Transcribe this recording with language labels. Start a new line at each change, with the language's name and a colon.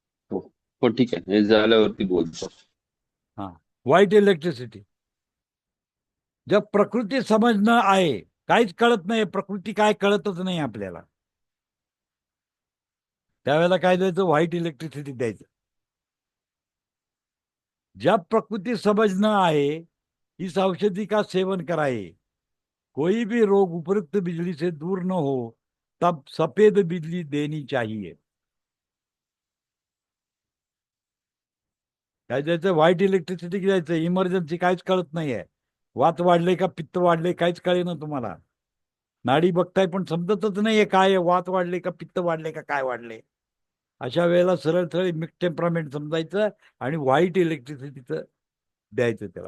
Marathi: हो हो ठीक आहे, हे झाल्यावरती बोलतो. हा, व्हाईट इलेक्ट्रिसिटी जब प्रकृती समजणं आहे, काहीच कळत नाही, प्रकृती काय कळतच नाही आपल्याला, त्यावेळेला काय द्यायचं, व्हाईट इलेक्ट्रिसिटी द्यायचं.
Hindi: जब प्रकृति समझना है, इस औषधि का सेवन कराए, कोई भी रोग उपयुक्त बिजली से दूर न हो, तब सफेद बिजली देनी चाहिए.
Marathi: काय द्यायचं, व्हाईट इलेक्ट्रिसिटी द्यायचं. इमर्जन्सी काहीच कळत नाहीये, वात वाढले का पित्त वाढले काहीच कळे ना तुम्हाला, नाडी बघताय पण समजतच नाहीये काय आहे, वात वाढले का पित्त वाढले का काय वाढले. अशा वेळेला सरळ सरळ मिक्स टेम्परामेंट समजायचं आणि व्हाईट इलेक्ट्रिसिटीचं द्यायचं त्याला.